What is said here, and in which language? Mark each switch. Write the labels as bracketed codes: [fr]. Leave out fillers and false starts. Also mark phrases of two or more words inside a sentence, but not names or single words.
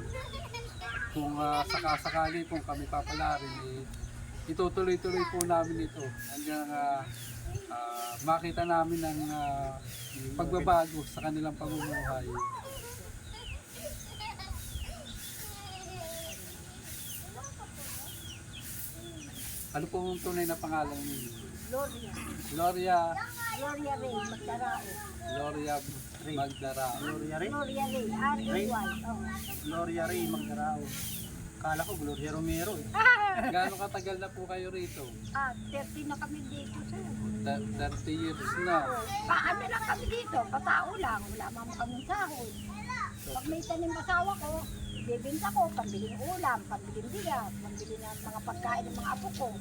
[tl] Kung sakasakali po kami papalarin, itutuloy-tuloy po namin ito hanggang makita namin ang pagbabago sa kanilang pamumuhay. Ano po ang tunay na pangalan ninyo? Gloria. Gloria Gloria Ray, Magdarao. Gloria Magdarao. Gloria Ray, Gloria Ray, R-A-Y. Oh. Gloria Ray Magdarao. Kala ko Gloria Romero eh. Gaano katagal na po kayo rito? 30 na kami dito, sir. 30 years na. Paano lang kami dito, patao lang, wala mama kaming sahod. Pag may tanim asawa ko, bibinta ko, pambiling ulam, pambiling bigas, pambili ng mga pagkain ng mga apo ko.